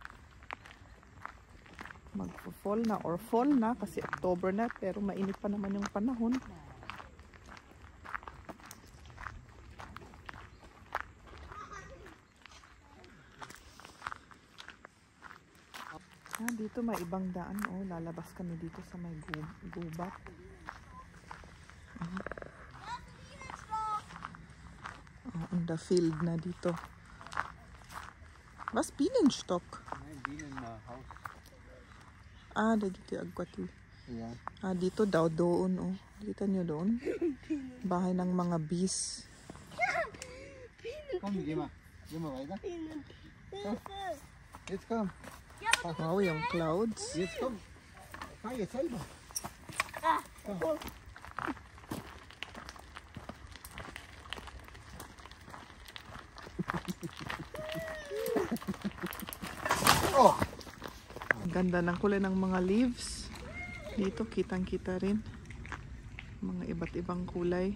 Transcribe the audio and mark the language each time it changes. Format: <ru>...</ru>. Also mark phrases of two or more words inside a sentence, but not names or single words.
<tl>Mag-fall na or fall na kasi October na, pero mainit pa naman yung panahon. Ah, dito may ibang daan, oh, lalabas kami dito sa may gubat.</tl> <en>On the field</en> <tl>na dito.</tl> <de>Was Bienenstock? Nein, Bienenhaus.</de> <tl>Ah, da dito agkwati.</tl> <en>Yeah.</en> <tl>Ah, dito daw doon, oh. Kita nyo doon? Bahay ng mga bees.</tl> <de>Komm, geh mal weiter. Jetzt komm.</de> <tl>Wow, yung clouds.</tl> <de>Jetzt komm. Fahr jetzt selber. Oh.</de> <tl>Ang ganda ng kulay ng mga leaves. Dito kitang-kita rin. Mga iba't ibang kulay.</tl>